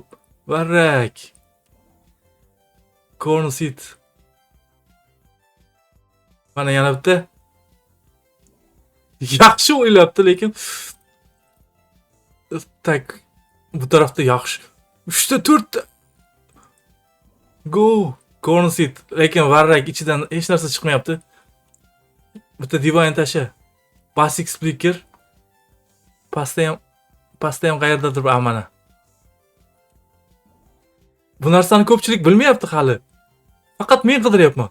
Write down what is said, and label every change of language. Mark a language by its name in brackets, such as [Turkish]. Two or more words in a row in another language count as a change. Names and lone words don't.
[Uzbek] Varrak. [English] Corn seed. [Uzbek] Mana yana bitta. Yaxshi o'ylabdi, lekin tak, bu tarafda yaxshi. 3 ta 4 ta. Go. [English] Corn seed. [Uzbek] Lekin varrak ichidan hech narsa chiqmayapti. Bitta Divine tasha. Basic Splicker. Pasta ham qayerdadir mana. Bu narsani ko'pchilik bilmayapti hali. Faqat men qidiryapman.